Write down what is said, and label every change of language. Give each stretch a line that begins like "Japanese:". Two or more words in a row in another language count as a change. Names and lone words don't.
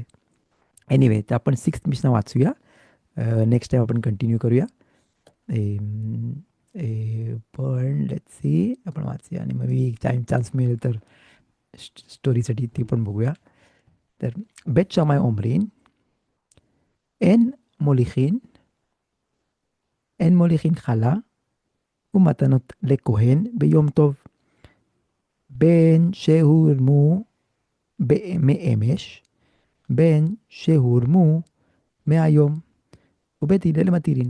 Marathi: एनिवे तर आपण सिक्स्थ मिशन वाचूया.
English: next time
Marathi: आपण कंटिन्यू करूया. एम, पण
English: let's see
Marathi: आपण वाचूया आणि मग एक टाइम चान्स मिळेल तर स्टोरीसाठी ती पण बघूया.
Hebrew: तर בית שמאי אומרין אין מוליכין אין מוליכין חלה ומתנות לכהן ביום טוב, בין שהורמו מאמש, בין שהורמו מהיום, ובית הלל מתירין.